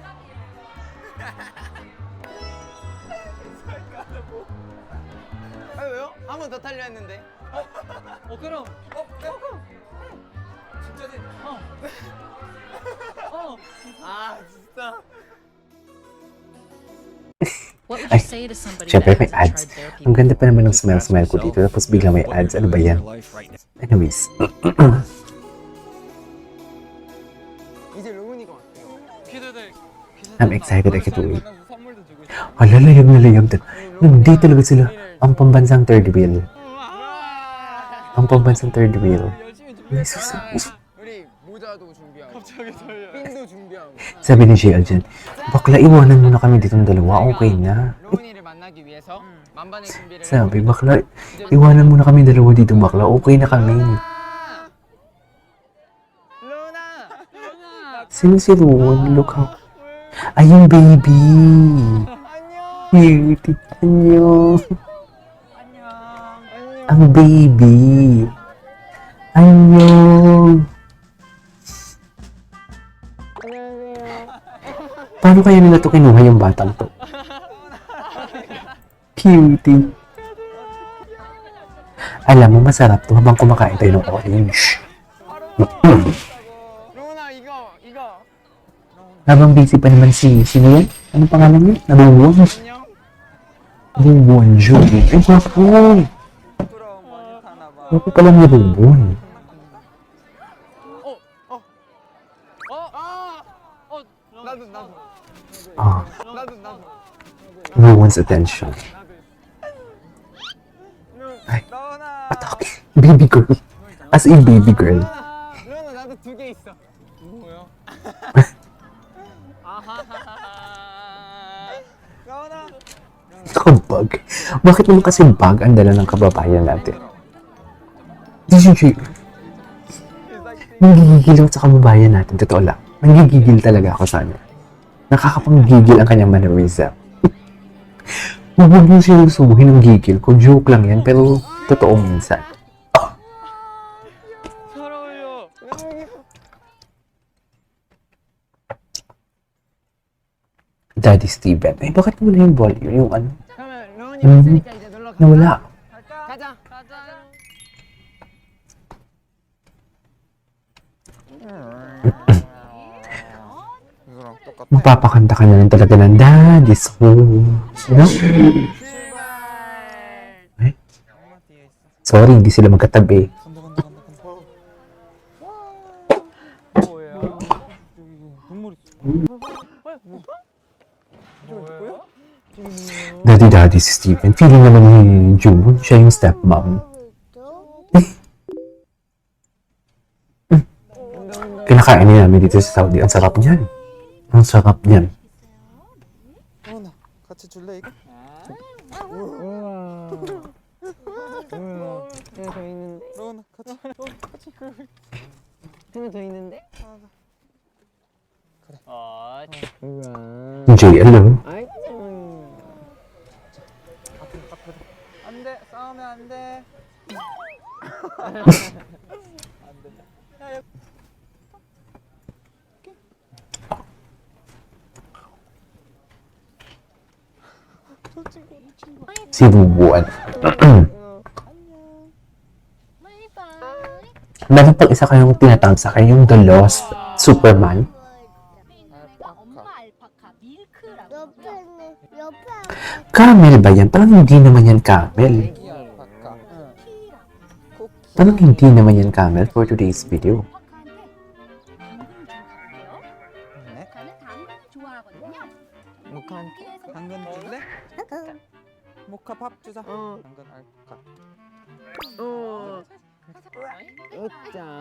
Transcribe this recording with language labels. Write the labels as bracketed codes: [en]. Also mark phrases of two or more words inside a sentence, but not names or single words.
[ko] 아 왜요? 한 번 더 타려 했는데. 그럼 진짜지? 아 진짜. [en] What would [tl] Ay, [en] you say to somebody [tl] syempre [en] that [tl] may [en] hasn't [tl] ads. [en] tried therapy? [tl] Ang ganda pa naman ng smile ko dito. Tapos biglang may ads. Ano ba yan? Anyways. [ko] 이제 로운이가 왔대요. 키드들 [en] I'm excited I get to wait. [ko] 선물도 주고 있어. [tl] Hala, layag na layag. Hindi talaga sila. Ang pambansang [en] third wheel. [tl] Ang pambansang [en] third wheel. [ko] 열심히 Jesus. 우리 모자도 준비하고. 갑자기 설려. 핀도 준비하고. [tl] Sabi ni JL dyan, bakla, iwanan mo na kami ditong dalawa. Okay na. [ko] 로운이를 만나기 위해서 만반의 준비를. [tl] Sabi, bakla, iwanan mo na kami dalawa dito, bakla. Okay na kami. [ko] 로운아. [tl] Sino si Rowan? [en] Look how... [tl] Ay, yung baby. [ko] 안녕. [en] Cute. Anyo. [ko] 안녕. [tl] Ang baby. Anyo. Paano kaya nila to kinuha yung batang to? Cutie. Alam mo, masarap to habang kumakain tayo ng orange. [ko] 로운아 이거. [tl] Habang busy pa naman sino yan? Anong pangalan niya? Nabubuan. [ko] 안녕. [tl] Nabubuan, Jun. Ay, guwapo. [ko] 부끄러움 많이 타나 봐. [tl] Guwapo pala nabubuan. [ko] 나도. Ah, 나도. [en] Rowan's attention. Ay, [ko] 너나. [tl] atake. [en] Baby girl. As in baby girl. [ko] 로운아 나도 2개 있어. 뭐야? 너나. [tl] Kabag. Bakit naman kasi bag ang dala ng kababayan natin? Di siya nanggigigil ako sa kababayan natin. Totoo lang. Nanggigigil talaga ako sa kanya. Nakakapanggigil ang kanyang mannerism. Huwag mong sinusubuhin ang gigil ko. Joke lang yan, pero totoo minsan. [ko] 잘 어울려. [tl] Daddy Steven. Ay, bakit wala yung volume? Yung ano? [ko] 그러면 로운이 음. 왔으니까 이제 놀러 가자. [tl] Nawala. [ko] 가자. 이거랑 똑같아. [tl] Magpapakanta ka na lang talaga ng Daddy's Home. Ano? Ay, [ko] 엄마 뒤에 있어. [tl] sorry, hindi sila magkatabi. [ko] 간다. 뭐야? 눈물 있어. 뭐야? [tl] Daddy si Steven. Feeling naman ni June, siya yung stepmom. Kinakain niya namin dito sa Saudi. Ang sarap niyan. Ang sarap niyan. [ko] 너나 같이 줄래 이거? 하나 더 있는데? 너나 같이. 같이 그. 하나 더 있는데? [tl] Jay, hello. [ko] 아이. 안돼 싸우면 안돼. [tl] Si Bubuan. Meron pang isa kayong tinatawag sa akin, yung The Lost Superman. [ko] 엄마 알파카 밀크라고. [tl] Camel ba yan? Parang hindi naman yan camel. [ko] 애기 알파카. 쿠키. [tl] Parang hindi naman yan camel [en] for today's video. [ko] 네? 가는 당근을 좋아하거든요. 모카한테 당근 줄래? 모카 밥 주자. 당근 알파카. 으짜.